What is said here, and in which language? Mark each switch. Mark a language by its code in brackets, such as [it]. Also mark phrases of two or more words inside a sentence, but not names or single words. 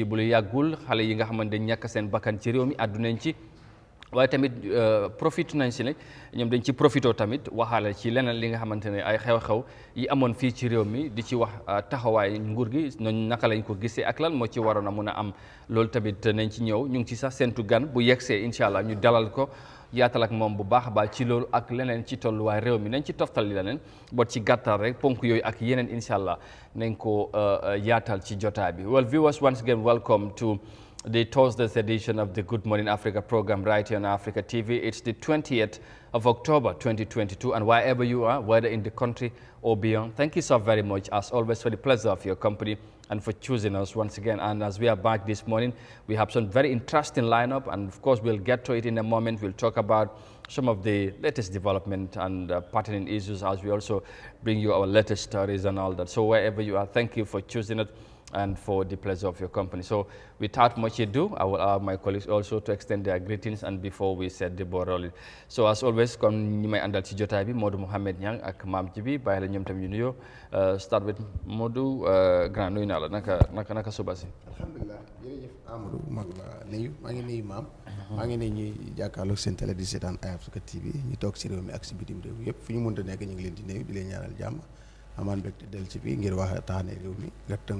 [wo] bu lu yàggul xale yi nga xamante ne ñàkk seen bakkan ci réew mi àddunañ ci waaye tamit profité nañ si nag ñoom dañ ci profité tamit waxaale ci leneen li nga xamante ne ay xew-xew yi amoon fii ci réew mi di ci wax taxawaay nguur gi noonu naka lañ ko gisee ak lan moo ci waroon a mun a am loolu tamit nañ ci ñëw ñu ngi ci sax seentu gan bu yegsee [ar] إن شاء الله [wo] ñu dalal ko yaatal ak moom bu baax a baax ci loolu ak leneen ci tolluwaay réew mi nañ ci toftal leneen bot ci gàttal rek ponk yooyu ak yeneen [ar] إن شاء الله [wo] nañ ko yaatal ci jotaay bi. [en] Well, viewers, once again, welcome to the Thursday's edition of the Good Morning Africa program right here on Africa TV. It's the 20th of October 2022, and wherever you are, whether in the country or beyond, thank you so very much as always for the pleasure of your company and for choosing us once again. And as we are back this morning, we have some very interesting lineup, and of course we'll get to it in a moment. We'll talk about some of the latest development and pertinent issues as we also bring you our latest stories and all that. So wherever you are, thank you for choosing it and for the pleasure of your company. So without much ado, I will allow my colleagues also to extend their greetings and before we set the ball rolling. So as always, [wo] comme ñi may àndal ci jotaay bi Modou Mohamed Niang ak Maam Jibi bàyyi la ñoom tam ñu nuyoo [en] start with [wo] Modou grand nuyu naa la naka suba si. alhamdulilah jërëjëf Amadou mag la nuyu maa ngi nuyu maam maa ngi nuyu ñuy jàkkaarloog seen télé di seetaan Africa TV ñu toog si réew mi ak si bitim réew yëpp fu ñu mënta nekk ñu ngi leen di nuyu di leen ñaanal jàmm amaan mbégte del ci fii ngir waxtaane réew mi nga